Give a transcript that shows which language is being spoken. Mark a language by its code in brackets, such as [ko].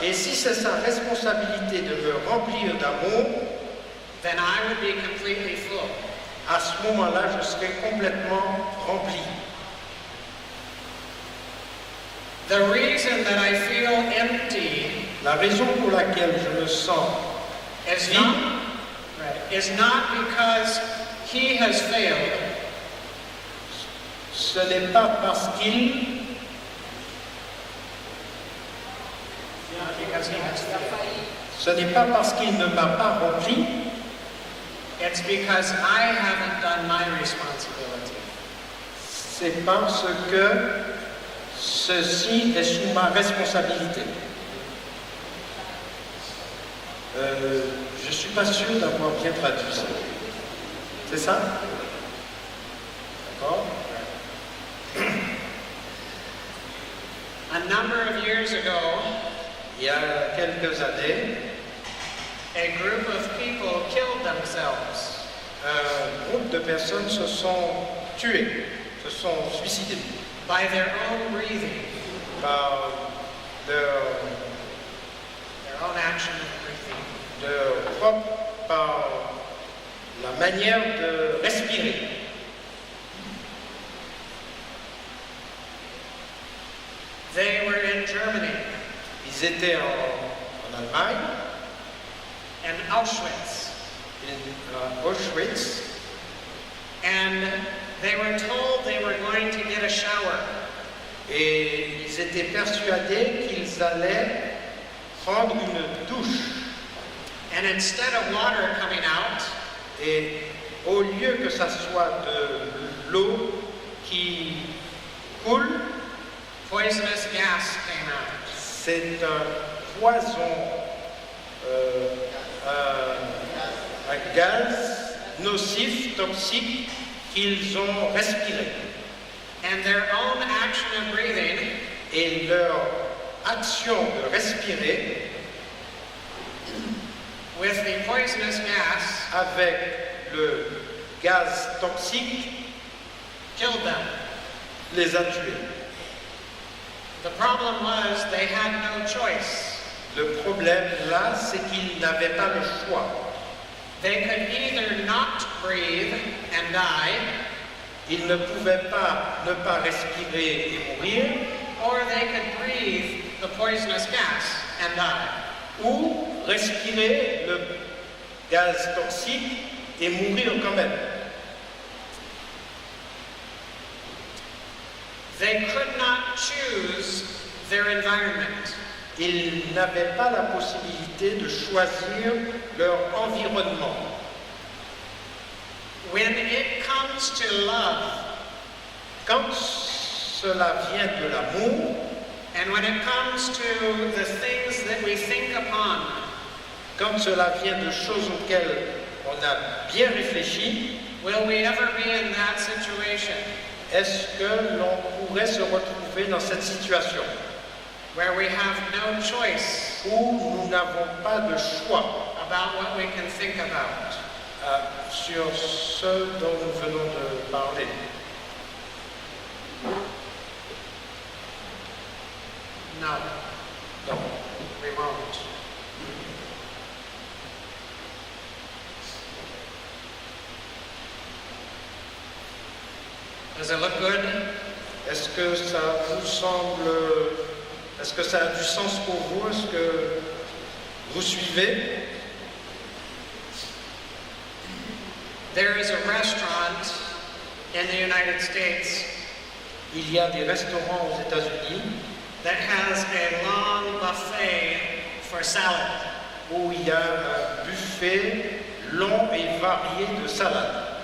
[fr] et si c'est sa responsabilité de me remplir d'amour, [en] then I would be completely full. [fr] à ce moment-là, je serai complètement rempli. [en] The reason that I feel empty [fr] La raison pour laquelle je me sens [en] is [fr] vide, [en] not because He has failed. [fr] ce n'est pas parce qu'il, [en] Not because He has failed. [fr] ce n'est pas parce qu'il ne m'a pas rempli, [en] It's because I haven't done my responsibility. [fr] c'est parce que ceci est sous ma responsabilité. Je ne suis pas sûr d'avoir bien traduit ça. C'est ça? D'accord? [en] A number of years ago, [fr] Il y a quelques années, [en] a group of people killed themselves. [fr] un groupe de personnes se sont tuées, se sont suicidées [en] by their own breathing, [fr] par leur [en] own action of breathing. [fr] par la manière de respirer. [en] They were in Germany [fr] Ils étaient en Allemagne, [en] and Auschwitz, [fr] à Auschwitz, [en] and they were told they were going to get a shower. [fr] et ils étaient persuadés qu'ils allaient prendre une douche. [en] And instead of water coming out, [fr] Et au lieu que ça soit de l'eau qui coule, [en] poisonous gas came out. [fr] c'est un poison, un gaz nocif, toxique qu'ils ont respiré. [en] And their own action of breathing [fr] Et leur action de respirer [en] with the poisonous gas [fr] avec le gaz toxique [en] killed them. [fr] les a tués. [en] The problem was they had no choice. [fr] Le problème là, c'est qu'ils n'avaient pas le choix. [en] They could either not breathe and die, [fr] Ils ne pouvaient pas ne pas respirer et mourir, [en] or they could breathe the poisonous gas and die. [fr] ou respirer le gaz toxique et mourir quand même. [en] They could not choose their environment. [fr] Ils n'avaient pas la possibilité de choisir leur environnement. [en] When it comes to love, [fr] Quand cela vient de l'amour, [en] and when it comes to the things that we think upon, [fr] quand cela vient de choses auxquelles on a bien réfléchi, [en] will we ever be in that situation [fr] est-ce que l'on pourrait se retrouver dans cette situation [en] where we have no choice [fr] où nous n'avons pas de choix [en] about what we can think about? [fr] sur ce dont nous venons de parler? [en] No, [fr] Non. [en] we won't. Does it look good? [fr] Est-ce que ça vous semble... Est-ce que ça a du sens pour vous? Est-ce que vous suivez? [en] There is a restaurant in the United States [fr] Il y a des restaurants aux États-Unis [en] that has a long buffet for salad. [fr] où il y a un buffet long et varié de salades.